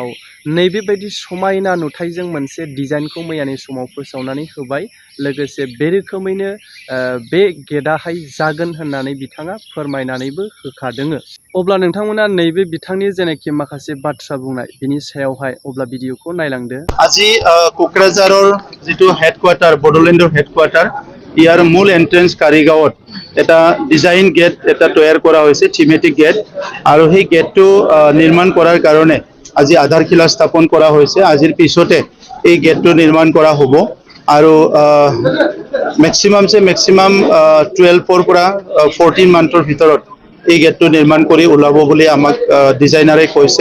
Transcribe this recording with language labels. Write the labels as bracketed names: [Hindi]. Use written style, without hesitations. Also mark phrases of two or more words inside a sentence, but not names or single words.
[Bodo] नैबेबायदि समायना नुथायजों मोनसे डिजाइनखौ मैयानि समाव फोसावनानै होबाय। लोगोसे बे रोखोमैनो बे गेटआहाय जागोन होननानै बिथाङा फोरमायनानैबो होखादों। अब्ला नोंथांमोना नैबे बिथांनि जेनाखि माखासे बाथ्रा बुंनाय बिनि सायावहाय अब्ला भिडिअखौ नायलांदो। [Assamese] আজি কোকৰাঝাৰৰ যিটো হেডকোৱাৰ্টাৰ, বড়োলেণ্ডৰ হেডকোৱাৰ্টাৰ, ইয়াৰ মূল এন্ট্ৰেন্স কাৰিগাঁৱত এটা [English] design gate [Assamese] এটা তৈয়াৰ কৰা হৈছে, [English] thematic gate, [Assamese] আৰু সেই গেটটো নিৰ্মাণ কৰাৰ কাৰণে আজি আধাৰশিলা স্থাপন কৰা হৈছে। আজিৰ পিছতে এই গেটটো নিৰ্মাণ কৰা হ'ব আৰু মেক্সিমাম 12ৰ পৰা 14 মান্থৰ ভিতৰত এই গেটটো নিৰ্মাণ কৰি ওলাব বুলি আমাক ডিজাইনাৰে কৈছে।